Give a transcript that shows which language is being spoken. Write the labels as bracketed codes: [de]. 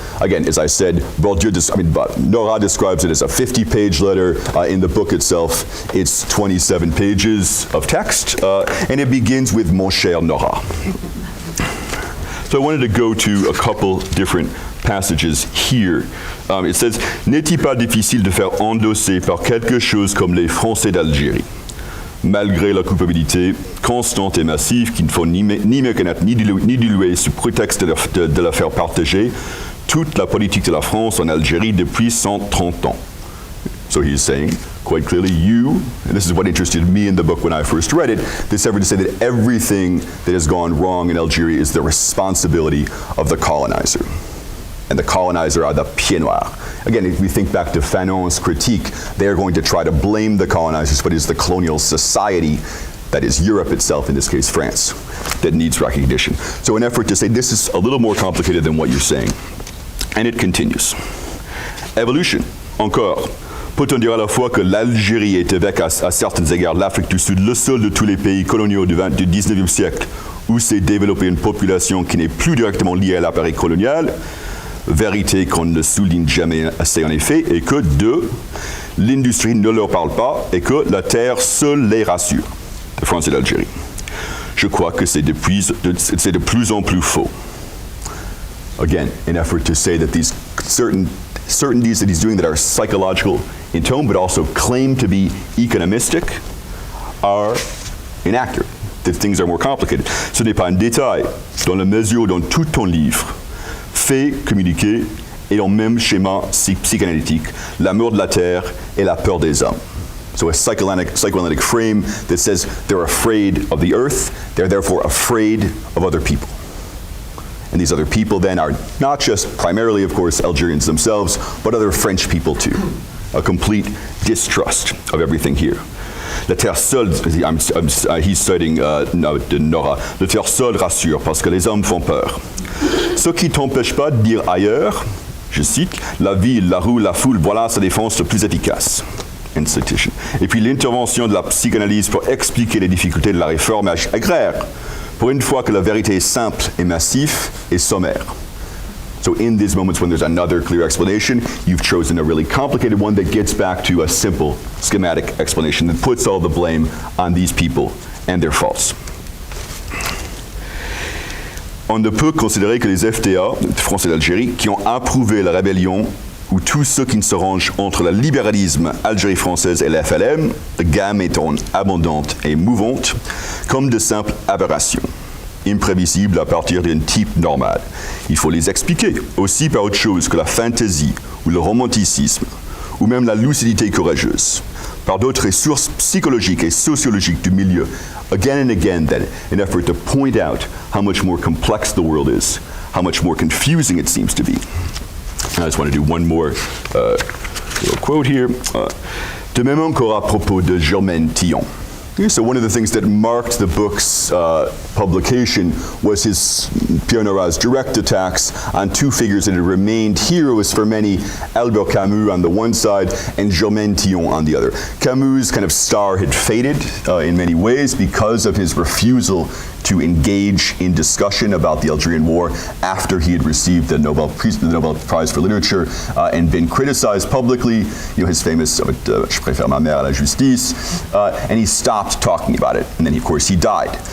[en] Again, as I said, Nora describes it as a 50-page letter. In the book itself, it's 27 pages of text, and it begins with [fr] Mon cher Nora. [en] So I wanted to go to a couple different passages here. [fr] It says, n'est-il pas difficile de faire endosser par quelque chose comme les Français d'Algérie, malgré la culpabilité constante et massive qu'il ne faut ni méconnaître ni diluer sous prétexte de la faire partager, toute la politique de la France en Algérie depuis 130 ans. [en] So he's saying, quite clearly, you, and this is what interested me in the book when I first read it, this effort to say that everything that has gone wrong in Algeria is the responsibility of the colonizer. And the colonizer are the pieds noirs. Again, if we think back to Fanon's critique, they're going to try to blame the colonizers, but it's the colonial society, that is Europe itself, in this case France, that needs recognition. So an effort to say this is a little more complicated than what you're saying. And it continues. Evolution, [fr] encore. Peut-on dire à la fois que l'Algérie est avec à certains égards l'Afrique du Sud, le seul de tous les pays coloniaux du 19e siècle, où s'est développée une population qui n'est plus directement liée à l'appareil colonial, vérité qu'on ne souligne jamais assez en effet, et que, deux, l'industrie ne leur parle pas et que la terre seule les rassure. De France et d'Algérie. Je crois que c'est de plus en plus faux. [en] Again, an effort to say that these certainties that he's doing that are psychological in tone, but also claim to be economistic, are inaccurate, that things are more complicated. [fr] Ce n'est pas un détail, dans la mesure dont tout ton livre fait communiquer et dans le même schéma psychanalytique, l'amour de la terre et la peur des hommes. [en] So a psychoanalytic frame that says they're afraid of the earth, they're therefore afraid of other people. And these other people then are not just primarily, of course, Algerians themselves, but other French people too. A complete distrust of everything here. [fr] La terre seule, [en] he's citing Nora, [fr] la terre seule rassure parce que les hommes font peur. Ce qui t'empêche pas de dire ailleurs, je cite, la ville, la rue, la foule, voilà sa défense la plus efficace. Institution. Et puis l'intervention de la psychanalyse pour expliquer les difficultés de la réforme agraire, pour une fois que la vérité est simple et massive et sommaire. [en] So in these moments when there's another clear explanation, you've chosen a really complicated one that gets back to a simple schematic explanation that puts all the blame on these people and their faults. [fr] On ne peut considérer que les FTA, France et l'Algérie, qui ont approuvé la rébellion, ou tous ceux qui ne se rangent entre le libéralisme Algérie française et l'FLM, la gamme étant abondante et mouvante, comme de simples aberrations, imprévisibles à partir d'un type normal. Il faut les expliquer aussi par autre chose que la fantaisie ou le romanticisme, ou même la lucidité courageuse, par d'autres ressources psychologiques et sociologiques du milieu, [en] again and again then, in effort to point out how much more complex the world is, how much more confusing it seems to be. I just want to do one more little quote here. [fr] De même encore à propos de Germaine Tillon. [en] So one of the things that marked the book's publication was Pierre Nora's direct attacks on two figures that had remained heroes for many, Albert Camus on the one side and Germaine Tillon on the other. Camus' kind of star had faded in many ways because of his refusal to engage in discussion about the Algerian War after he had received the Nobel Prize for Literature and been criticized publicly, you know, his famous [fr] Je préfère ma mère à la justice, [en] and he stopped talking about it, and then of course he died.